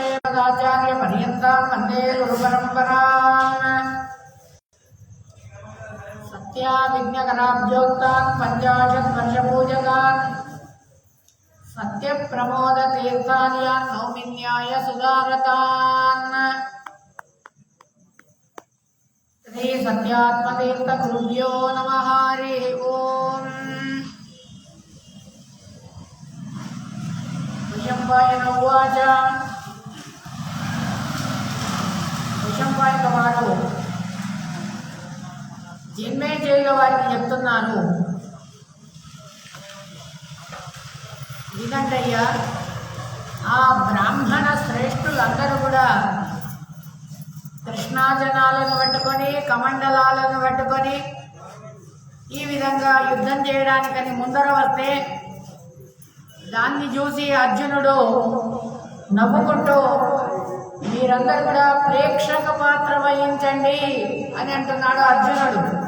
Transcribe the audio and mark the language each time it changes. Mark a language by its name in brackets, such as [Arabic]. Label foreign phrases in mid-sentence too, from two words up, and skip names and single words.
[Sanskrit] अस्मदाचार्य पर्यन्तां वन्दे गुरुपरम्पराम् सत्याविघ्नकराब्जोक्तान् पञ्चाशद्वर्षपूजकान् सत्यप्रमोदतीर्थान् यान् नौमिन्याय सुधारतान् श्री सत्यात्मतीर्थगुरुभ्यो नमः। हरिः ओम्। वैशम्पायन उवाच [Telugu] వైశంపాయన వారు జన్మేజయుల వారికి చెప్తున్నాను, వినండయ్యా. ఆ బ్రాహ్మణ శ్రేష్ఠులందరూ కూడా కృష్ణాజనాలను పట్టుకొని కమండలాలను పట్టుకొని ఈ విధంగా యుద్ధం చేయడానికని ముందర వస్తే దాన్ని చూసి అర్జునుడు నవ్వుకుంటూ మీరందరూ కూడా ప్రేక్షక పాత్ర వహించండి అని అంటున్నాడు అర్జునుడు.